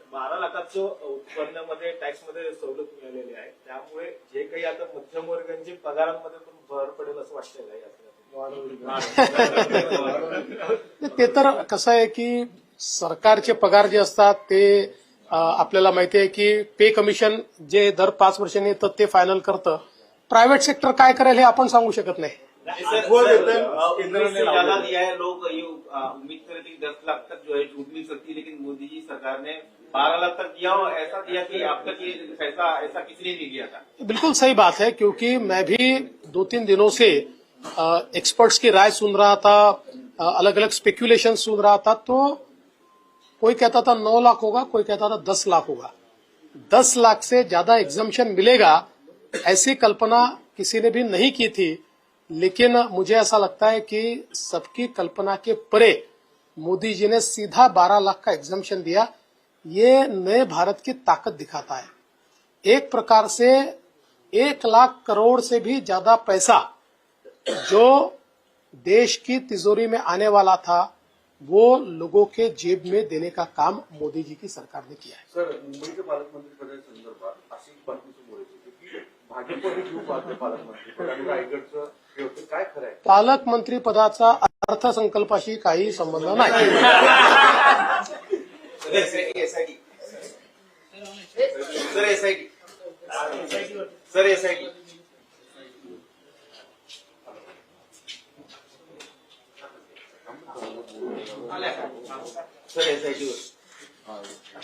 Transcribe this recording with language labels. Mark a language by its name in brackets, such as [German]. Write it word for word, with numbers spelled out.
[Marathi] बारा लाखाचं उत्पन्नामध्ये टॅक्समध्ये सवलत मिळालेली आहे, त्यामुळे जे काही आता मध्यमवर्गांचे पगारांमध्ये पण भर पडेल असं वाटतं. ते तर कसं आहे की सरकारचे पगार जे असतात ते आपल्याला माहिती आहे की पे कमिशन जे दर पाच वर्षांनी येतं ते फायनल करतं. प्रायव्हेट सेक्टर काय करेल हे आपण सांगू शकत नाही. [Hindi] ज्यादा दिया है लोग ये उम्मीद कर रहे थे दस लाख तक जो है छूट मिल सकती है, लेकिन मोदी जी सरकार ने बारह लाख तक दिया और ऐसा दिया कि आप तक ये पैसा ऐसा किसी ने नहीं दिया था. बिल्कुल सही बात है, क्योंकि मैं भी दो तीन दिनों से एक्सपर्ट्स की राय सुन रहा था, अलग अलग स्पेक्यूलेशन सुन रहा था. तो कोई कहता था नौ लाख होगा, कोई कहता था दस लाख होगा. दस लाख से ज्यादा एग्जम्पशन मिलेगा ऐसी कल्पना किसी ने भी नहीं की थी. लेकिन मुझे ऐसा लगता है कि सबकी कल्पना के परे मोदी जी ने सीधा बारह लाख का एग्जम्पशन दिया. ये नए भारत की ताकत दिखाता है. एक प्रकार से एक लाख करोड़ से भी ज्यादा पैसा जो देश की तिजोरी में आने वाला था वो लोगों के जेब में देने का काम मोदी जी की सरकार ने किया है. [Marathi] सर, मुंबई के पालकमंत्री पदाच्या संदर्भात अशी बातमी समोर येते की भाजपने खूप वाद पालकमंत्री पदाने रायगडचं काय खरं आहे? पालकमंत्री पदाचा अर्थसंकल्पाशी काही संबंध नाही. Sir SIT sir SIT sir SIT